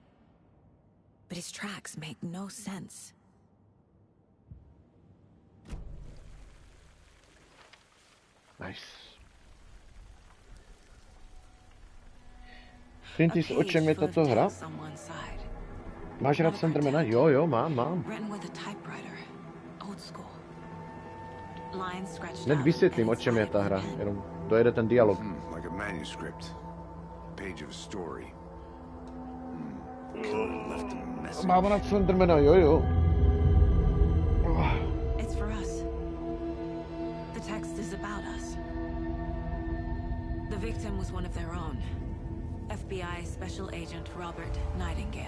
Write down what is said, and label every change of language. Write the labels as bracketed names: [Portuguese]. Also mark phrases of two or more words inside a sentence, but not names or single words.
[English] But his tracks make no sense. Nice. [Czech] Ty s očem je tato hra? Máš rád Slendermana? Jo, mám. Hned vysvětlím, o čem je ta hra, jenom dojede ten dialog. [English] Like a manuscript. Page of a story. [Czech] Mám rád Slendermana, jo. [English] It's for us. The text is about us. The victim was one of their own. FBI Special Agent Robert Nightingale.